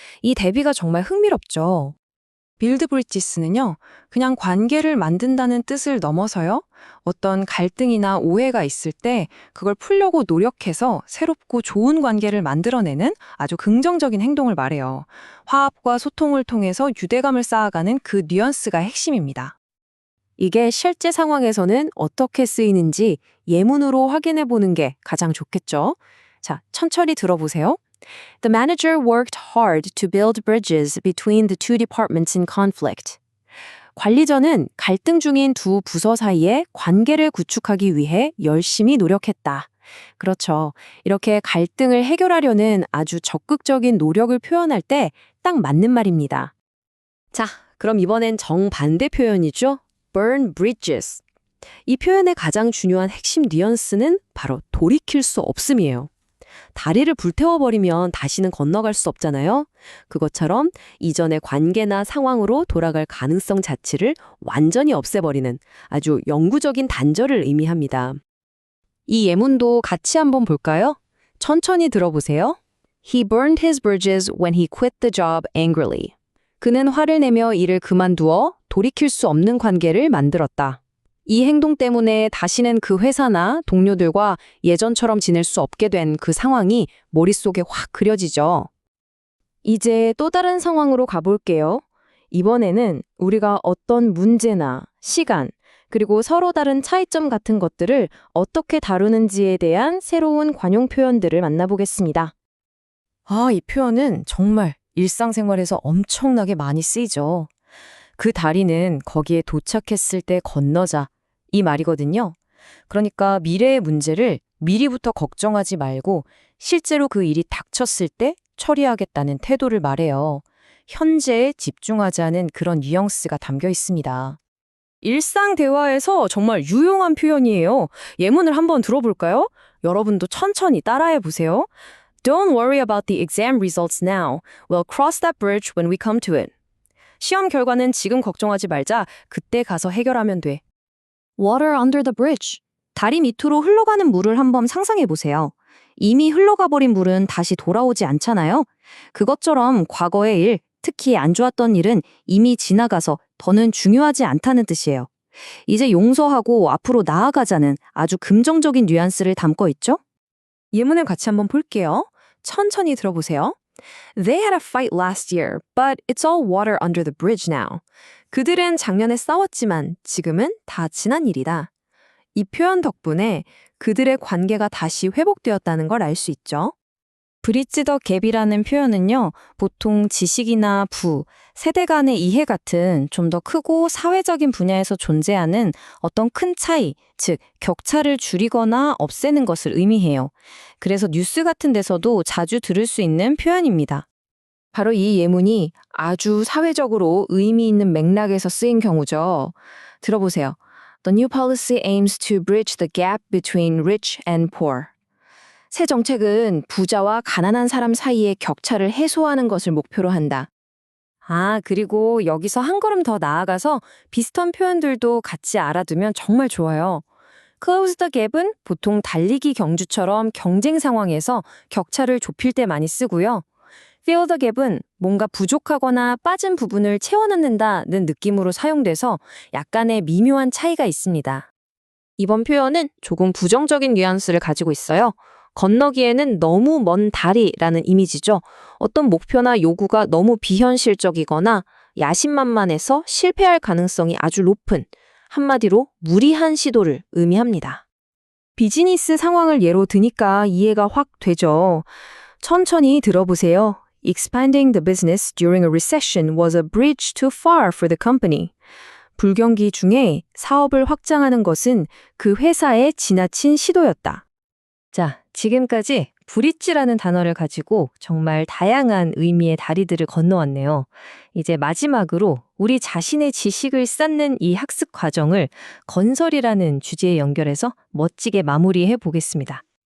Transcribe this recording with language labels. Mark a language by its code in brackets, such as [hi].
[ko] 이 대비가 정말 흥미롭죠. 빌드 브릿지스는요, 그냥 관계를 만든다는 뜻을 넘어서요, 어떤 갈등이나 오해가 있을 때 그걸 풀려고 노력해서 새롭고 좋은 관계를 만들어내는 아주 긍정적인 행동을 말해요. 화합과 소통을 통해서 유대감을 쌓아가는 그 뉘앙스가 핵심입니다. 이게 실제 상황에서는 어떻게 쓰이는지 예문으로 확인해 보는 게 가장 좋겠죠. 자, 천천히 들어보세요. [en] The manager worked hard to build bridges between the two departments in conflict. [ko] 관리자는 갈등 중인 두 부서 사이에 관계를 구축하기 위해 열심히 노력했다. 그렇죠. 이렇게 갈등을 해결하려는 아주 적극적인 노력을 표현할 때 딱 맞는 말입니다. 자, 그럼 이번엔 정반대 표현이죠. [en] burn bridges. [ko] 이 표현의 가장 중요한 핵심 뉘앙스는 바로 돌이킬 수 없음이에요. 다리를 불태워버리면 다시는 건너갈 수 없잖아요. 그것처럼 이전의 관계나 상황으로 돌아갈 가능성 자체를 완전히 없애버리는 아주 영구적인 단절을 의미합니다. 이 예문도 같이 한번 볼까요? 천천히 들어보세요. [en] He burned his bridges when he quit the job angrily. [ko] 그는 화를 내며 일을 그만두어 돌이킬 수 없는 관계를 만들었다. 이 행동 때문에 다시는 그 회사나 동료들과 예전처럼 지낼 수 없게 된 그 상황이 머릿속에 확 그려지죠. 이제 또 다른 상황으로 가볼게요. 이번에는 우리가 어떤 문제나 시간, 그리고 서로 다른 차이점 같은 것들을 어떻게 다루는지에 대한 새로운 관용 표현들을 만나보겠습니다. 아, 이 표현은 정말 일상생활에서 엄청나게 많이 쓰이죠. 그 다리는 거기에 도착했을 때 건너자. 이 말이거든요. 그러니까 미래의 문제를 미리부터 걱정하지 말고 실제로 그 일이 닥쳤을 때 처리하겠다는 태도를 말해요. 현재에 집중하자는 그런 뉘앙스가 담겨 있습니다. 일상 대화에서 정말 유용한 표현이에요. 예문을 한번 들어볼까요? 여러분도 천천히 따라해 보세요. [en] Don't worry about the exam results now. We'll cross that bridge when we come to it. [ko] 시험 결과는 지금 걱정하지 말자. 그때 가서 해결하면 돼. [en] Water under the bridge. [ko] 다리 밑으로 흘러가는 물을 한번 상상해 보세요. 이미 흘러가 버린 물은 다시 돌아오지 않잖아요. 그것처럼 과거의 일, 특히 안 좋았던 일은 이미 지나가서 더는 중요하지 않다는 뜻이에요. 이제 용서하고 앞으로 나아가자는 아주 긍정적인 뉘앙스를 담고 있죠? 예문을 같이 한번 볼게요. 천천히 들어보세요. [en] They had a fight last year, but it's all water under the bridge now. [ko] 그들은 작년에 싸웠지만 지금은 다 지난 일이다. 이 표현 덕분에 그들의 관계가 다시 회복되었다는 걸 알 수 있죠. 브릿지 더 갭이라는 표현은요, 보통 지식이나 부, 세대 간의 이해 같은 좀 더 크고 사회적인 분야에서 존재하는 어떤 큰 차이, 즉 격차를 줄이거나 없애는 것을 의미해요. 그래서 뉴스 같은 데서도 자주 들을 수 있는 표현입니다. 바로 이 예문이 아주 사회적으로 의미 있는 맥락에서 쓰인 경우죠. 들어보세요. [en] The new policy aims to bridge the gap between rich and poor. [ko] 새 정책은 부자와 가난한 사람 사이의 격차를 해소하는 것을 목표로 한다. 그리고 여기서 한 걸음 더 나아가서 비슷한 표현들도 같이 알아두면 정말 좋아요. Close the gap은 보통 달리기 경주처럼 경쟁 상황에서 격차를 좁힐 때 많이 쓰고요. Fill the gap은 뭔가 부족하거나 빠진 부분을 채워넣는다는 느낌으로 사용돼서 약간의 미묘한 차이가 있습니다. 이번 표현은 조금 부정적인 뉘앙스를 가지고 있어요. 건너기에는 너무 먼 다리라는 이미지죠. 어떤 목표나 요구가 너무 비현실적이거나 야심만만해서 실패할 가능성이 아주 높은, 한마디로 무리한 시도를 의미합니다. 비즈니스 상황을 예로 드니까 이해가 확 되죠. 천천히 들어보세요. [en] Expanding the business during a recession was a bridge too far for the company. [ko] 불경기 중에 사업을 확장하는 것은 그 회사의 지나친 시도였다. 자, 지금까지 브릿지라는 단어를 가지고 정말 다양한 의미의 다리들을 건너왔네요. 이제 마지막으로 우리 자신의 지식을 쌓는 이 학습 과정을 건설이라는 주제에 연결해서 멋지게 마무리해 보겠습니다.